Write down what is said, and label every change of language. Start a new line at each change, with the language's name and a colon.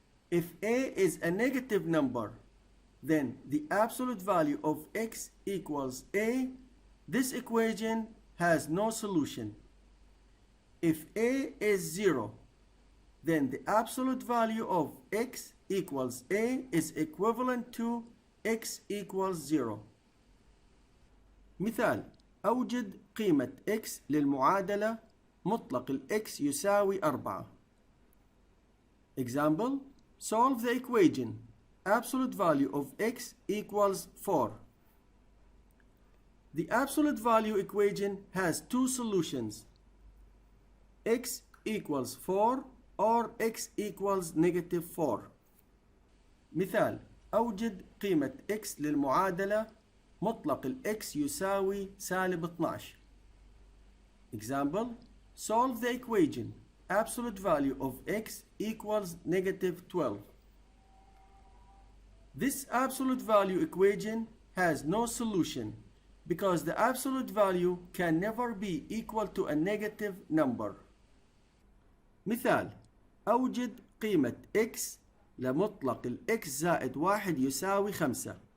English: If a is a negative number, then the absolute value of x equals a. This equation has no solution. If a is 0, then the absolute value of x equals a is equivalent to x equals 0.
Arabic: مثال: أوجد قيمة x للمعادلة مطلق x يساوي 4.
English: Example: solve the equation absolute value of x equals 4. The absolute value equation has two solutions: x equals 4 or x equals -4.
Arabic: مثال: أوجد قيمة x للمعادلة مطلق x يساوي -12.
English: Example: solve the equation absolute value of x equals -12. This absolute value equation has no solution because the absolute value can never be equal to a negative number.
Arabic: مثال: أوجد قيمة x لمطلق x زائد 1 يساوي 5.